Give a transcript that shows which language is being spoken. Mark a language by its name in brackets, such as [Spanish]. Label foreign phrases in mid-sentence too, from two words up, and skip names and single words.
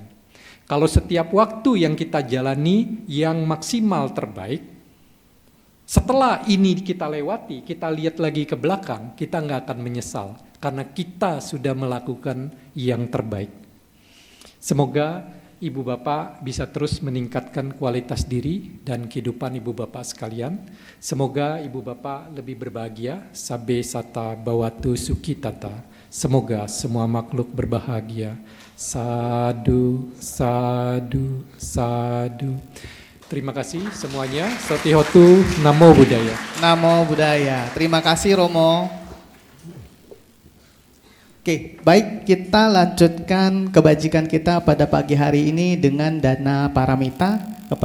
[Indonesian] Kalau setiap waktu yang kita jalani yang maksimal terbaik, setelah ini kita lewati, kita lihat lagi ke belakang, kita nggak akan menyesal, karena kita sudah melakukan yang terbaik. Semoga Ibu Bapak bisa terus meningkatkan kualitas diri dan kehidupan Ibu Bapak sekalian. Semoga Ibu Bapak lebih berbahagia, [Pali] sabe sata bawatu sukitata. [Indonesian] Semoga semua makhluk berbahagia. [Pali] Sadu, sadu, sadu. [Indonesian] Terima kasih semuanya. [Pali] Sotihotu, Namo Buddhaya. Namo Buddhaya. [Indonesian] Terima kasih Romo. Oke, baik, kita lanjutkan kebajikan kita pada pagi hari ini dengan dana paramita.